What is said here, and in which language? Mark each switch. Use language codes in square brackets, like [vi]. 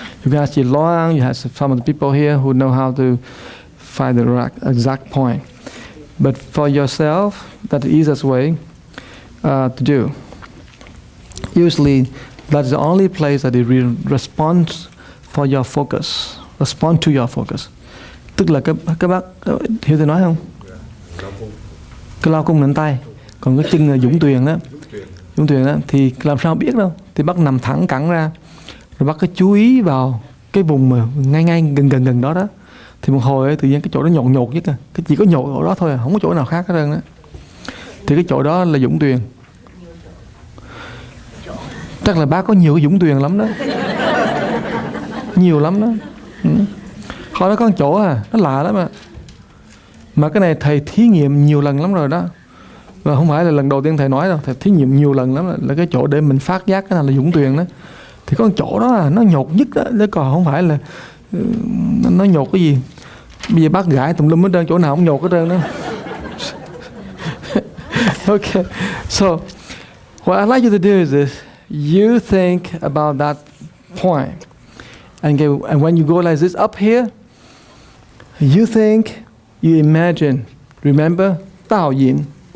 [en] You can ask Loang, you have some of the people here who know how to find the exact point. But for yourself, that's the easiest way to do. Usually, that's the only place that it will respond for your focus, respond to your focus. [vi] Tức là các bác hiểu tôi nói không? Cái lao cung nền tay, còn cái chân là dũng tuyền đó. Dũng tuyền đó thì làm sao biết đâu? Thì bác nằm thẳng cẳng ra, rồi bác cứ chú ý vào cái vùng mà ngay gần đó đó. Thì một hồi ấy, tự nhiên cái chỗ đó nhột nhất, cái chỉ có nhột ở đó thôi, không có chỗ nào khác hết trơn đó. Thì cái chỗ đó là dũng tuyền. Chắc là bác có nhiều cái dũng tuyền lắm đó. Nhiều lắm đó. Hồi đó có một chỗ nó lạ lắm à. Mà cái này thầy thí nghiệm nhiều lần lắm rồi đó. Và không phải là lần đầu tiên thầy nói đâu, thầy thí nghiệm nhiều lần lắm là cái chỗ để mình phát giác cái nào là dũng tuyền đó. Thì có một chỗ đó nó nhột nhất đó, chứ còn không phải là nó nhột cái gì. Bây giờ bác gãi tùm lum hết trơn, chỗ nào không nhột hết trơn đó. [en] Okay, so what I'd like you to do is this. You think about that point. And when you go like this up here, you think, you imagine, remember, Tao Yin.